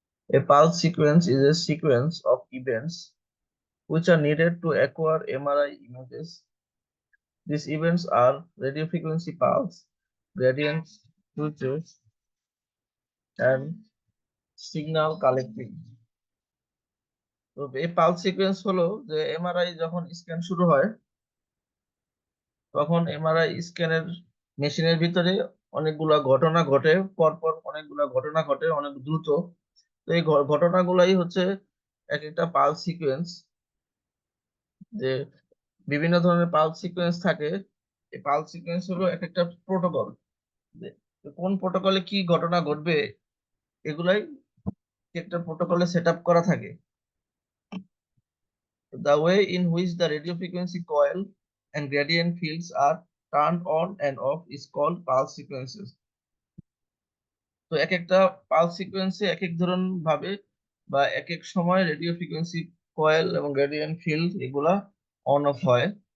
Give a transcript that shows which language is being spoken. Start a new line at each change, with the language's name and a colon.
English: A pulse sequence is a sequence of events which are needed to acquire MRI images. These events are radiofrequency pulse, gradients, switches, and signal collecting.
Bangla: তো এই pulse sequence হলো যে MRI যখন scan শুরু হয় তখন MRI স্ক্যানের মেশিনের ভিতরে অনেকগুলা ঘটনা ঘটে, পরপর অনেকগুলা ঘটনা ঘটে অনেক দ্রুত। তো এই ঘটনাগুলাই হচ্ছে এক একটা পালস সিকোয়েন্স। যে বিভিন্ন ধরনের পালস সিকোয়েন্স থাকে, এই পালস সিকোয়েন্স হলো এক একটা প্রোটোকল। কোন প্রোটোকলে কি ঘটনা ঘটবে এগুলাই একটা প্রোটোকলে সেট আপ করা থাকে।
English: The way in which the radio frequency coil and gradient fields are turned on and off is called pulse sequences.
Bangla: তো এক একটা পালস সিকোয়েন্সে এক এক ধরন ভাবে বা এক এক সময় রেডিও ফ্রিকোয়েন্সি কয়েল এবং গ্রেডিয়েন্ট ফিল্ড এগুলা অন অফ হয়।